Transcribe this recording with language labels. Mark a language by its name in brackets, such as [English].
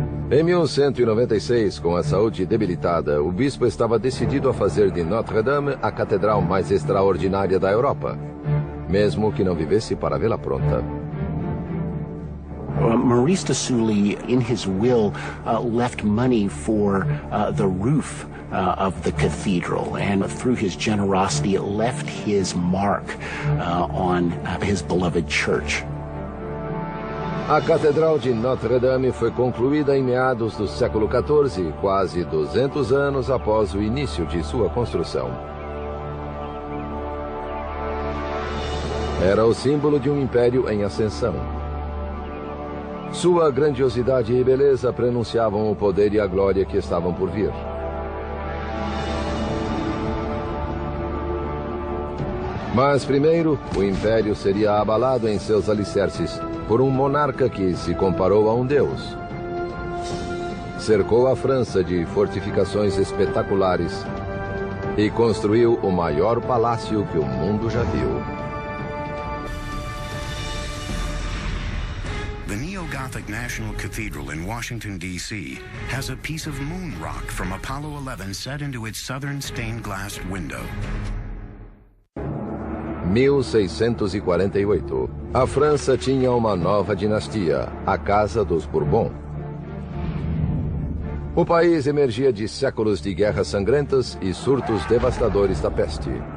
[Portuguese] Em 1196, com a saúde debilitada, o bispo estava decidido a fazer de Notre-Dame a catedral mais extraordinária da Europa, mesmo que não vivesse para vê-la pronta. [English] Maurice de Sully, in his will, left money for the roof of the cathedral, and through his generosity, it left his mark on his beloved church. [Portuguese] A Catedral de Notre-Dame foi concluída em meados do século XIV, quase 200 anos após o início de sua construção. Era o símbolo de um império em ascensão. Sua grandiosidade e beleza prenunciavam o poder e a glória que estavam por vir. Mas primeiro, o império seria abalado em seus alicerces por um monarca que se comparou a um deus. Cercou a França de fortificações espetaculares e construiu o maior palácio que o mundo já viu. [English] The Neo-Gothic National Cathedral in Washington, D.C. has a piece of moon rock from Apollo 11 set into its southern stained glass window. [Portuguese] 1648. A França tinha uma nova dinastia, a Casa dos Bourbon. O país emergia de séculos de guerras sangrentas e surtos devastadores da peste.